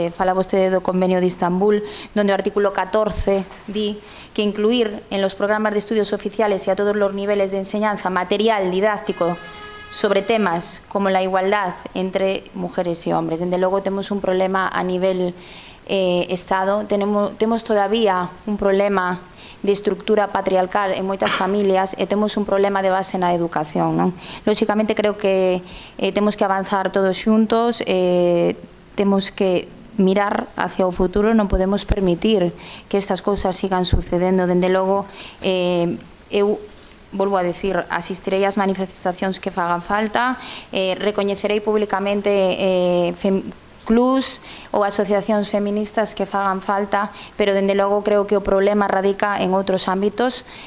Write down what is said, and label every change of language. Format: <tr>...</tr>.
<gl>Fala vostede do Convenio de Istambul, donde o artículo 14 di que</gl> <es>incluir en los programas de estudios oficiales y a todos los niveles de enseñanza material didáctico sobre temas como la igualdad entre mujeres y hombres.</es> <gl>Desde logo temos un problema a nivel Estado, temos todavía un problema de estructura patriarcal en moitas familias e temos un problema de base na educación. Lóxicamente creo que temos que avanzar todos xuntos, temos que mirar hacia o futuro, non podemos permitir que estas cousas sigan sucedendo. Dende logo, eu volvo a decir, asistirei ás manifestacións que fagan falta, recoñecerei públicamente clubs ou asociacións feministas que fagan falta, pero dende logo creo que o problema radica en outros ámbitos.</gl>